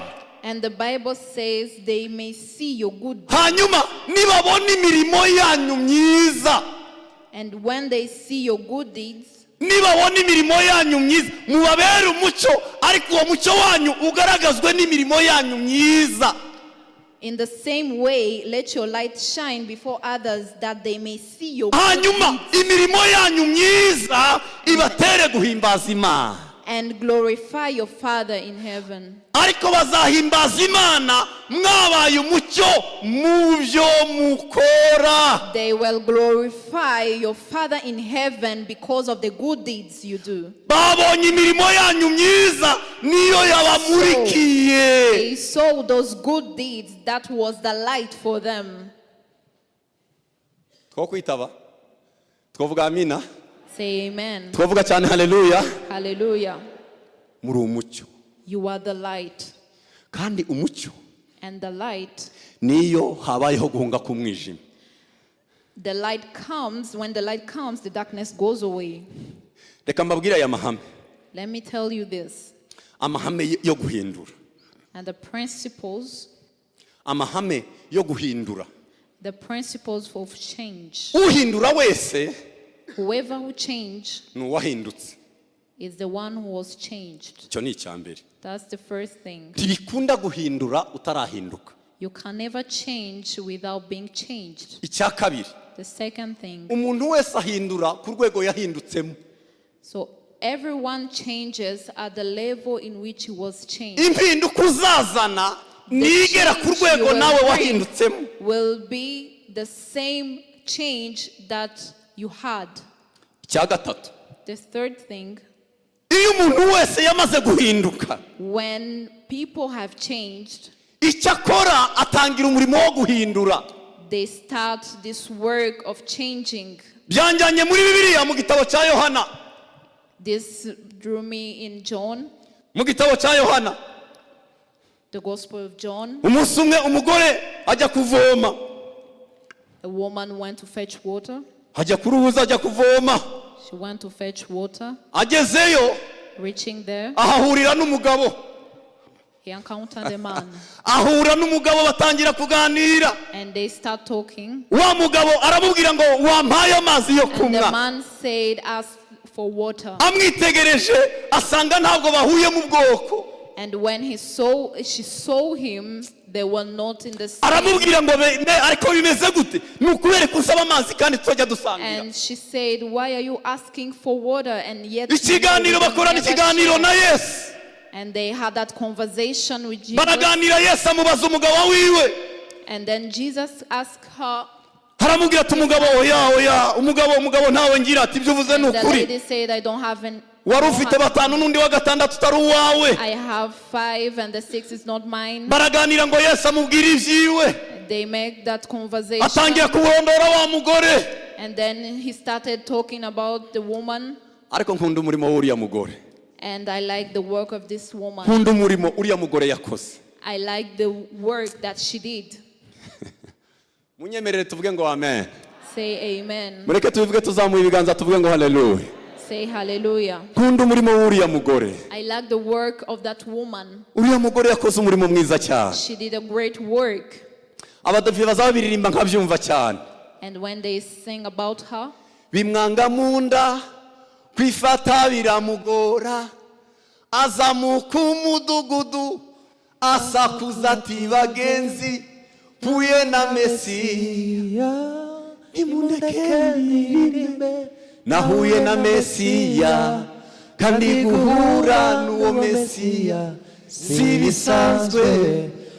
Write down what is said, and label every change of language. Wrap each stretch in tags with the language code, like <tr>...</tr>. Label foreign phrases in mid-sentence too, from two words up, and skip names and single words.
<en>And the Bible says they may see your good deeds.</en> <rw>Hanyuma nibabona imirimo yanyu myiza,</rw> <en>And when they see your good deeds,</en> <rw>nibabona imirimo yanyu myiza, mubabere umucyo, ariko uwo mucyo wanyu ugaragazwe n'imirimo yanyu myiza.</rw> <en>in the same way, let your light shine before others that they may see your good</en> <rw>Hanyuma</rw> <en>deeds</en> <rw>imirimo yanyu myiza ibatere guhimbaza Imana.</rw> <en>and glorify your Father in heaven.</en> <rw>Ariko bazahimbaza Imana mwabaye umucyo mu byo mukora.</rw> <en>They will glorify your Father in heaven because of the good deeds you do.</en> <rw>Babonye imirimo yanyu myiza niyo yabamurikiye.</rw> <en>They saw those good deeds, that was the light for them.</en> <rw>Twokwitaba, twovuga amina,</rw> <en>Say amen.</en> <rw>twovuga cyane haleluya.</rw> <en>Hallelujah.</en> <rw>Muri umucyo,</rw> <en>You are the light.</en> <rw>kandi umucyo</rw> <en>And the light,</en> <rw>niyo habayeho guhunga k'umwijima.</rw> <en>the light comes, when the light comes, the darkness goes away.</en> <rw>Reka mbabwire aya mahame,</rw> <en>Let me tell you this.</en> <rw>amahame yo guhindura,</rw> <en>And the principles</en> <rw>amahame yo guhindura.</rw> <en>of change.</en> <rw>Uhindura wese</rw> <en>Whoever who change</en> <rw>ni uwahindutse.</rw> <en>is the one who was changed.</en> <rw>Icyo ni icyambere.</rw> <en>That's the first thing.</en> <rw>Ntibikunda guhindura utarahinduka.</rw> <en>You can never change without being changed.</en> <rw>Icya kabiri,</rw> <en>The second thing.</en> <rw>umuntu wese ahindura ku rwego yahindutsemo.</rw> <en>So everyone changes at the level in which he was changed.</en> <rw>Impinduka uzazana nigera ku rwego nawe wahindutsemo.</rw> <en>Will be the same change that you had.</en> <rw>Icya gatatu.</rw> <en>The third thing.</en> <rw>Iyo umuntu wese yamaze guhinduka,</rw> <en>When people have changed,</en> <rw>icyo akora atangira umurimo wo guhindura.</rw> <en>they start this work of changing.</en> <rw>Byanjyanye muri Bibiliya mu gitabo cya Yohana.</rw> <en>This drew me in John,</en> <rw>Mu gitabo cya Yohana,</rw> <en>the Gospel of John.</en> <rw>umunsi umwe umugore ajya kuvoma.</rw> <en>A woman went to fetch water.</en> <rw>Ajya ku ruzi ajya kuvoma.</rw> <en>She went to fetch water.</en> <rw>Agezeyo</rw> <en>Reaching there,</en> <rw>ahahurira n'umugabo.</rw> <en>he encountered a man.</en> <rw>Ahura n'umugabo batangira kuganira.</rw> <en>And they start talking.</en> <rw>Wa mugabo aramubwira ngo wampaye amazi yo</rw> <en>And the</en> <rw>kunywa.</rw> <en>man said, ask for water.</en> <rw>Amwitegereje asanga ntabwo bahuye mu bwoko.</rw> <en>And when she saw him, they were not in the same.</en> <rw>Aramubwira ngo ariko bimeze gute? Nukubere kusaba amazi kandi tujya dusangira.</rw> <en>And she said, why are you asking for water? And yet</en> <rw>Ikiganiro bakorana ikiganiro na Yesu.</rw> <en>And they had that conversation with Jesus.</en> <rw>Baraganira Yesu amubaza umugabo wiwe.</rw> <en>And then Jesus asked her.</en> <rw>Haramubwira ati umugabo oya umugabo ntawe ngira ati ibyo uvuze</rw> <en>And the</en> <rw>nukuri.</rw> <en>lady said, I don't have an.</en> <rw>Wari ufite batanu n'undi wa gatandatu utari uwawe.</rw> <en>I have 5 and the 6 is not mine.</en> <rw>Baraganira ngo Yesu amubwira ibyiwe.</rw> <en>They make that conversation.</en> <rw>Atangira kurondora wa mugore.</rw> <en>And then he started talking about the woman.</en> <rw>Ariko nkunda umurimo w'uriya mugore.</rw> <en>And I like the work of this woman.</en> <rw>Nkunda umurimo uriya mugore yakoze.</rw> <en>I like the work that she did.</en> <rw>Munyemerere tuvuge ngo amen.</rw> <en>Say amen.</en> <rw>Mureke tubivuge tuzamuye ibiganza tuvuge ngo haleluya.</rw> <en>Say hallelujah.</en> <rw>Nkunda umurimo w'uriya mugore.</rw> <en>I like the work of that woman.</en> <rw>Uriya mugore yakoze umurimo mwiza cyane.</rw> <en>She did a great work.</en> <rw>Abadavi bazabiririmba nkabyumva cyane.</rw> <en>And when they sing about her,</en> <rw>bimwanga munda kwifata biramugora azamuka umudugudu asakuza ati bagenzi puye na Mesiya nimundeke ndirimbe nahuye na Mesiya kandi guhura n'uwo Mesiya si bisanzwe</rw>